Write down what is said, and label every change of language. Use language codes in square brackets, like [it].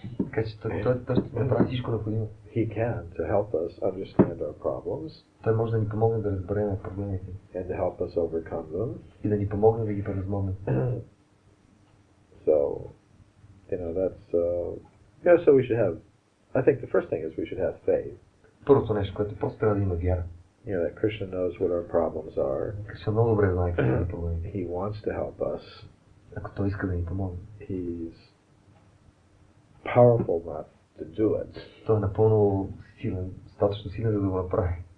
[bg] Така че той ще направи всичко необходимо. [en] He can to help us understand our problems. [bg] Той може да ни помогне да разберем проблемите. [en] And to help us overcome them. [bg] И да ни помогне да ги превъзмогнем. [en] So, that's so we should have. I think the first thing is we should have faith. [bg] Първото нещо, което просто трябва да има вяра. [en] That Krishna knows what our problems are. [bg] Кришна много добре знае какви са проблеми. [en] He wants to help us. [bg] Ако той иска да ни помогне. [en] He's powerful enough to do it. [bg] Той е напълно силен, достатъчно силен, за да го направи.